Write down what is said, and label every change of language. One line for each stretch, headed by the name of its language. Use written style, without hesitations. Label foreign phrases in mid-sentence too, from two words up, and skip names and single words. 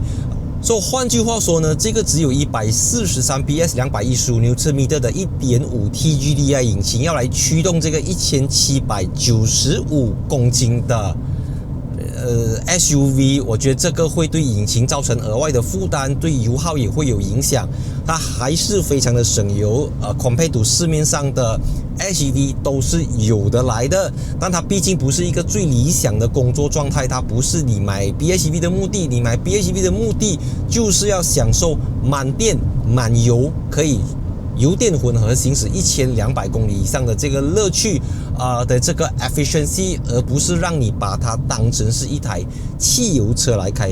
Chinese: 所以換句話說呢，這個只有143 PS、215 Nm 的 1.5T GDI 引擎要來驅動這個1795公斤的SUV， 我覺得這個會對引擎造成額外的負擔，對油耗也會有影響。它還是非常的省油 ，
English: compared to
Chinese: 市面上的 HEV 都是有的來的，但它畢竟不是一個最理想的工作狀態，它不是你買 PHEV 的目的，你買 PHEV 的目的就是要享受滿電滿油，可以油電混合行駛1200公里以上的這個樂趣的這個 efficiency， 而不是讓你把它當成是一台汽油車來開。